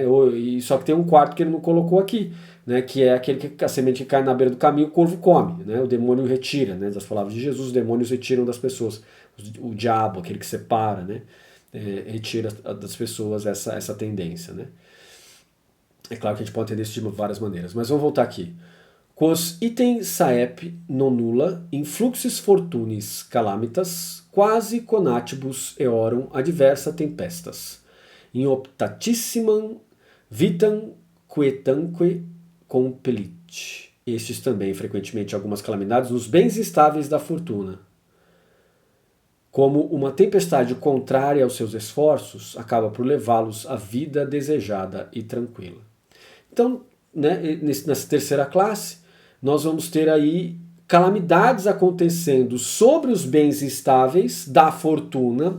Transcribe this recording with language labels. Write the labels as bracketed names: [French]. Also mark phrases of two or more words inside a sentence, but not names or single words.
[Portuguese] Só que tem um quarto que ele não colocou aqui, né? Que é aquele que a semente que cai na beira do caminho, o corvo come, né? O demônio retira, né? Das palavras de Jesus, os demônios retiram das pessoas, o diabo, aquele que separa, né? Retira das pessoas essa tendência, né? É claro que a gente pode entender isso de várias maneiras, mas vamos voltar aqui. [Latin] Quos item saep non nulla influxis fortunis calamitas quasi conatibus eorum adversa tempestas in optatissimam vitam quietanque compellit. [Portuguese] Estes também, frequentemente, algumas calamidades nos bens estáveis da fortuna. Como uma tempestade contrária aos seus esforços, acaba por levá-los à vida desejada e tranquila. Então, né, nessa terceira classe, nós vamos ter aí calamidades acontecendo sobre os bens estáveis da fortuna.